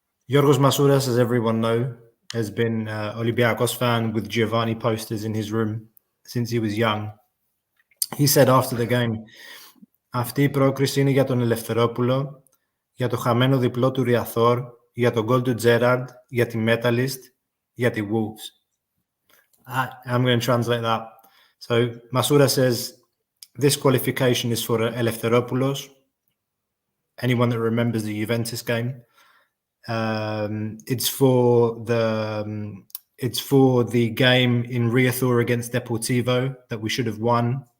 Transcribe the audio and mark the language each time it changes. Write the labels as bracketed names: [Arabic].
[English] Yorgos Masouras, as everyone know, has been Olympiacos fan with Giovanni posters in his room since he was young. He said after the game, [Greek] αυτή η πρόκριση είναι για τον Ελευθερόπουλο, για το χαμένο διπλό του Ριαθόρ, για τον γκολ του Τζέραρντ, για τη Metalist, για τη Wolves. [English] I'm going to translate that. So Masouras says, this qualification is for Eleftheropoulos. Anyone that remembers the Juventus game. It's for the game in Riazor against Deportivo that we should have won.